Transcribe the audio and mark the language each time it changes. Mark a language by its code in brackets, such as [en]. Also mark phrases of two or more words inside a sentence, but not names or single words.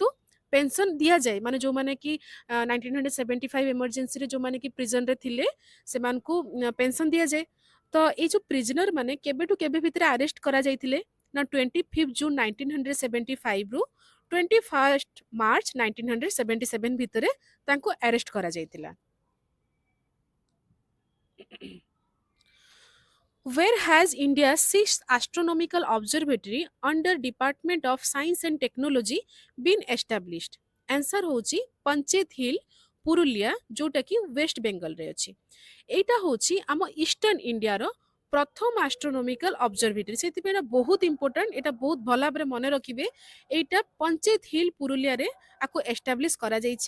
[or] ପେନସନ ଦିଆଯାଏ ମାନେ ଯୋଉମାନେ କି 1975 ଏମର୍ଜେନ୍ସିରେ ଯୋଉମାନେ କି ପ୍ରିଜନରେ ଥିଲେ ସେମାନଙ୍କୁ ପେନସନ ଦିଆଯାଏ ତ ଏଇ ଯୋଉ ପ୍ରିଜନର ମାନେ କେବେଠୁ କେବେ ଭିତରେ ଆରେଷ୍ଟ କରାଯାଇଥିଲେ ନା 25 ଜୁନ୍ 1975ରୁ 21 ମାର୍ଚ୍ଚ 1977 ଭିତରେ ତାଙ୍କୁ ଆରେଷ୍ଟ କରାଯାଇଥିଲା [en] Where has India's sixth astronomical observatory under Department of Science and Technology been established? [or] Answer ହେଉଛି ପଞ୍ଚାୟତ ହିଲ୍ ପୁରୁଲିଆ ଯୋଉଟା କି ୱେଷ୍ଟ ବେଙ୍ଗଲରେ ଅଛି ଏଇଟା ହେଉଛି ଆମ ଇଷ୍ଟର୍ଣ୍ଣ ଇଣ୍ଡିଆର ପ୍ରଥମ [en] astronomical observatory [or] ସେଥିପାଇଁ ଏଇଟା ବହୁତ ଇମ୍ପୋର୍ଟାଣ୍ଟ ଏଇଟା ବହୁତ ଭଲ ଭାବରେ ମନେ ରଖିବେ ଏଇଟା ପଞ୍ଚାୟତ ହିଲ୍ ପୁରୁଲିଆରେ ଆକୁ ଏଷ୍ଟାବ୍ଲିଶ କରାଯାଇଛି